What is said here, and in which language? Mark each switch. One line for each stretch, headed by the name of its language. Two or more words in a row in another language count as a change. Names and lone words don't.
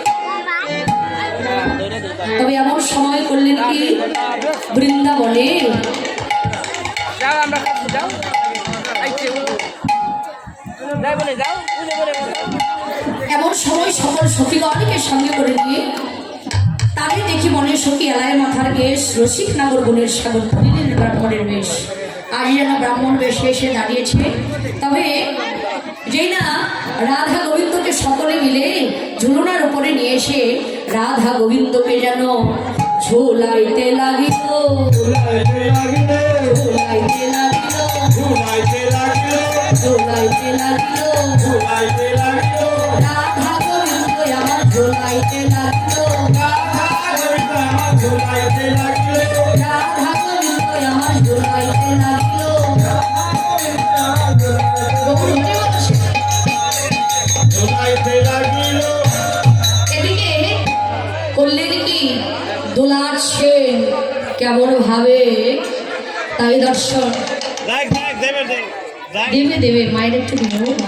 Bangla: তবে এমন সময় করলেন কি, বৃন্দাবনে এমন সময় সকল সখীগণকে সঙ্গে করে নিয়ে তাদের দেখি মনের সখী এলায় মাথার বেশ, রসিক নাগর গুণের সাগর ধরিলেন ব্রাহ্মণের বেশ। আজ যেন ব্রাহ্মণ বেশ এসে দাঁড়িয়েছে। তবে যেই না রাধা গোবিন্দকে সকলে মিলে ঝুলনার উপরে নিয়ে এসে রাধা গোবিন্দকে যেন ঝোলাইতে লাগিল, ঝোলাইতে লাগিল, ঝোলাইতে লাগিল, ঝোলাইতে লাগিল, ঝোলাইতে লাগিল, ঝোলাইতে লাগিল। রাধা গোবিন্দ আমার ঝোলাইতে লাগিল, রাধা গোবিন্দ আমার ঝোলাইতে লাগিল, রাধা গোবিন্দ আমার ঝোলাইতে লাগিল। এদিকে করলেন কি, দোলাচ্ছে কেমন ভাবে, তাই দর্শন দেবে দেবে, মায়ের একটু দেবে।